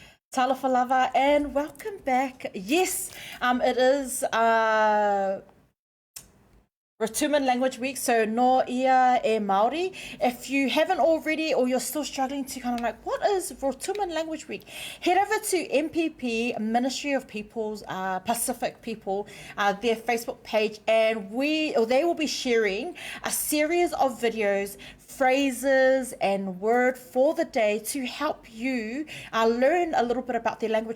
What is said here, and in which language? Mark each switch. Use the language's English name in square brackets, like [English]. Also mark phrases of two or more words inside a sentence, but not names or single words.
[Samoan] Talofa lava [English] and welcome back. Yes, it is Rotuman Language Week, so [Samoan] no ia e Māori. [English] If you haven't already or you're still struggling to kind of like, what is Rotuman Language Week? Head over to MPP, Ministry of Peoples, Pacific People, their Facebook page, and they will be sharing a series of videos, phrases and word for the day to help you learn a little bit about their language.